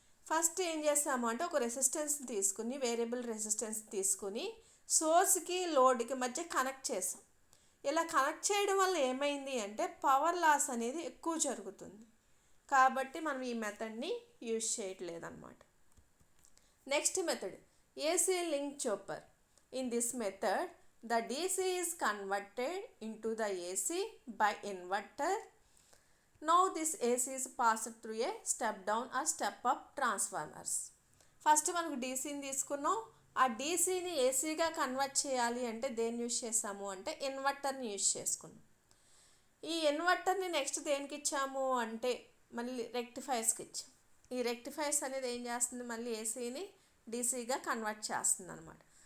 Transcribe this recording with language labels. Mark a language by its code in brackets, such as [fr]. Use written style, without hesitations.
[te] First ఏం చేస్తాము అంటే ఒక రెసిస్టెన్స్ తీసుకుని, వేరియబుల్ రెసిస్టెన్స్ తీసుకుని సోర్స్కి లోడ్కి మధ్య కనెక్ట్ చేసాం. ఇలా కనెక్ట్ చేయడం వల్ల ఏమైంది అంటే పవర్ లాస్ అనేది ఎక్కువ జరుగుతుంది. కాబట్టి మనం ఈ మెథడ్ని use చేయట్లేదన్నమాట. [en] Next method AC link chopper. In this method, the DC is converted into the AC by inverter. Now this AC is passed through a step down or step up transformers. [te] First మనకు డీసీని తీసుకున్నాం. ఆ డీసీని ఏసీగా convert చేయాలి అంటే దేన్ని use చేసాము అంటే ఇన్వర్టర్ని use చేసుకున్నాం. ఈ ఇన్వర్టర్ని నెక్స్ట్ దేనికి ఇచ్చాము అంటే మళ్ళీ రెక్టిఫైర్స్కి ఇచ్చాం. ఈ రెక్టిఫైర్స్ అనేది ఏం చేస్తుంది, మళ్ళీ ఏసీని డీసీగా కన్వర్ట్ చేస్తుంది అనమాట.